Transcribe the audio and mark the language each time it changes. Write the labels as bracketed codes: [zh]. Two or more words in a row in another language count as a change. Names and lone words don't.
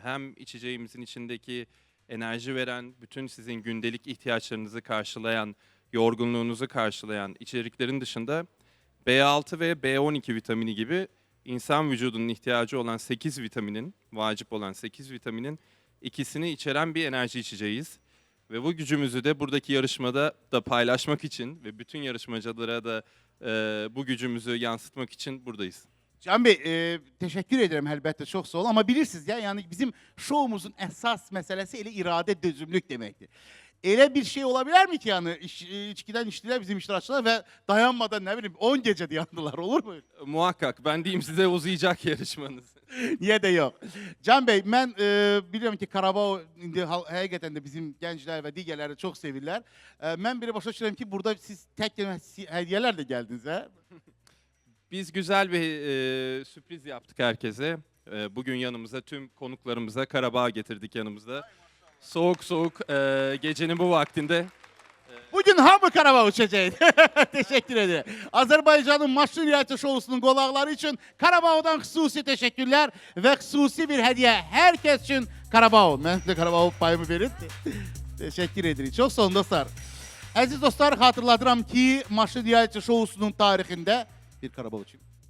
[tr] Hem içeceğimizin içindeki enerji veren, bütün sizin gündelik ihtiyaçlarınızı karşılayan, yorgunluğunuzu karşılayan içeriklerin dışında B6 ve B12 vitamini gibi insan vücudunun ihtiyacı olan 8 vitaminin, vacip olan 8 vitaminin ikisini içeren bir enerji içeceğiz. Ve bu gücümüzü de buradaki yarışmada da paylaşmak için ve bütün yarışmacılara da bu gücümüzü yansıtmak için buradayız. [az] Can Bey, [tr] teşekkür ederim [az] əlbəttə, çox sağ olun. Amma bilirsiniz ya, yani bizim şovumuzun əsas məsələsi elə iradə, dözümlük deməkdir. Elə bir şey ola bilər mi ki, yani içkiden içtiler bizim iştirakçılar ve dayanmadan ne bileyim 10 gece dayandılar, olur mu? [tr] Muhakkak, ben diyeyim size uzayacak yarışmanız. Niye de yok. [az] Can Bey, ben biliyorum ki Karabağ indi həqiqətən də bizim gənclər və digərləri çox sevirlər. Mən bir başa düşürəm ki, burada siz tək hədiyələrlə gəldiniz, hə? [tr] Biz güzel bir sürpriz yaptık herkese. Bugün yanımıza tüm konuklarımıza Karabağ getirdik yanımızda. Soğuk soğuk gecenin bu vaktinde. [az] Bugün hamı Karabağ uçacaq. [tr] Teşekkür ederim. [az] Azərbaycanın Maşın Reality Şovusunun qonaqları üçün Karabağdan xüsusi təşəkkürlər və xüsusi bir hədiyyə hər kəs üçün Karabağ. Mən də Karabağ payımı verin. Teşekkür edirik. Çox sağ olun dostlar. Əziz dostlar, xatırladıram ki, Maşın Reality Şovusunun tarixində bir Karabağ üçün.